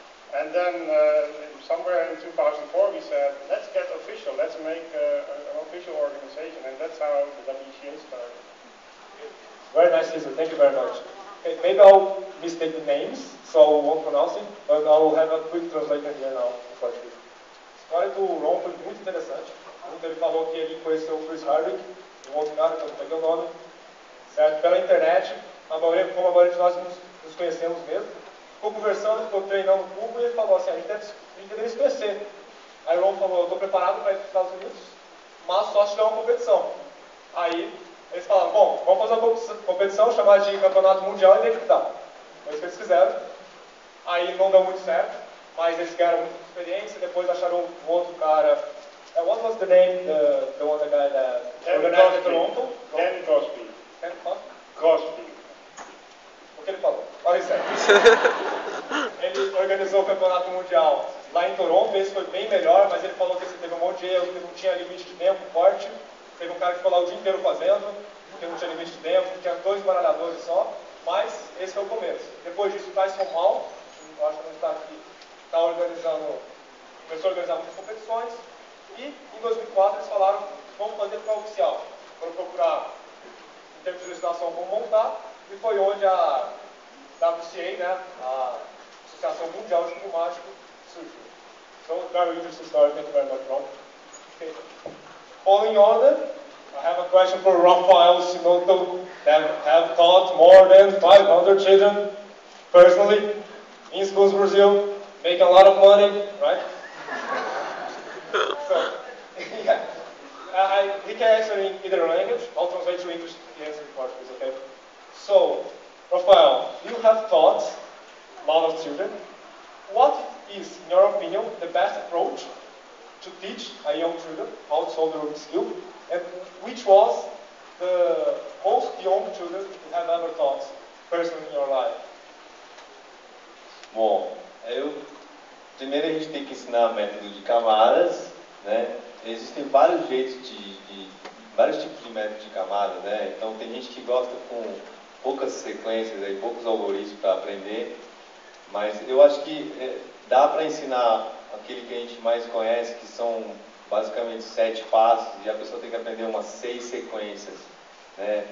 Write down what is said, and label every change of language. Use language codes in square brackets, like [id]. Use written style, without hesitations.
[en] And then somewhere in 2004 we said, let's get official, let's make an official organization, and that's how the WCA started. Very nice, Lisa. Thank you very much. Okay, maybe I'll mistake the names, so I won't pronounce it, but I'll have a quick translator here now. [pt] A história do Ron foi muito interessante. Ele falou que ele conheceu o Chris Hardwick, um outro cara, que eu não peguei o nome, certo? Pela internet, como a maioria de nós nos conhecemos mesmo. Ficou conversando, ficou treinando o cubo e ele falou assim, a gente deveria se conhecer. Aí o Ron falou, eu estou preparado para ir para os Estados Unidos, mas só se tiver uma competição. Aí eles falaram, bom, vamos fazer uma competição chamada de Campeonato Mundial e ver o que dá. Foi isso que eles fizeram. Aí não deu muito certo, mas eles ganharam muita experiência, depois acharam um outro cara. [en] What was the name, the one guy that organized in Toronto? Dan Crosby. Dan Crosby. [pt] O que ele falou? Olha isso aí. Ele organizou o campeonato mundial lá em Toronto, esse foi bem melhor, mas ele falou que esse teve um monte de erros, que não tinha limite de tempo forte. Teve um cara que ficou lá o dia inteiro fazendo, porque não tinha limite de tempo, tinha 2 baralhadores só, mas esse foi o começo. Depois disso, o Tyson Hall, eu acho que não está aqui, começou a organizar muitas competições, e em 2004 eles falaram, vamos fazer para oficial. Foram procurar, em termos de legislação, como montar, e foi onde a WCA, né, a Associação Mundial de Cubo Mágico, surgiu. [en] So, very interesting story. Thank you very much, Ron. Okay. Following order, I have a question for Rafael Sinoto that have taught more than 500 children personally in schools in Brazil, making a lot of money, right? So, yeah. he can answer in either language. I'll translate to English. He answer in Portuguese, okay? So, Rafael, you have taught a lot of children. What is, in your opinion, the best approach to teach a young children how to solve the Rubik's Cube? And which was the most young children you have ever taught personally in your life? [pt] Bom, primeiro a gente tem que ensinar método de camadas, né? Existem vários jeitos vários tipos de método de camadas, né? Então tem gente que gosta com poucas sequências, aí, poucos algoritmos para aprender, mas eu acho que dá para ensinar aquele que a gente mais conhece, que são basicamente 7 passos, e a pessoa tem que aprender umas 6 sequências. Né?